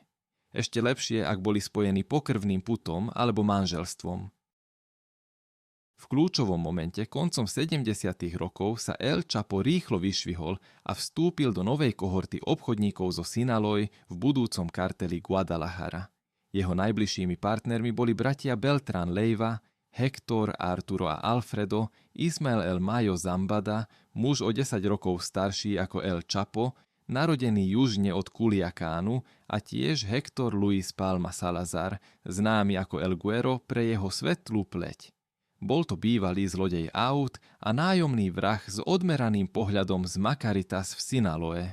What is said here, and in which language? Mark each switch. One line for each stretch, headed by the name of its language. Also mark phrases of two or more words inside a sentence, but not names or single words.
Slovak: Ešte lepšie, ak boli spojení pokrvným putom alebo manželstvom. V kľúčovom momente koncom 70. rokov sa El Chapo rýchlo vyšvihol a vstúpil do novej kohorty obchodníkov zo Sinaloy v budúcom karteli Guadalajara. Jeho najbližšími partnermi boli bratia Beltrán Leiva, Hector, Arturo a Alfredo, Ismael El Mayo Zambada, muž o 10 rokov starší ako El Chapo, narodený južne od Culiacánu, a tiež Hector Luis Palma Salazar, známy ako El Güero pre jeho svetlú pleť. Bol to bývalý zlodej aut a nájomný vrah s odmeraným pohľadom z Macaritas v Sinaloe.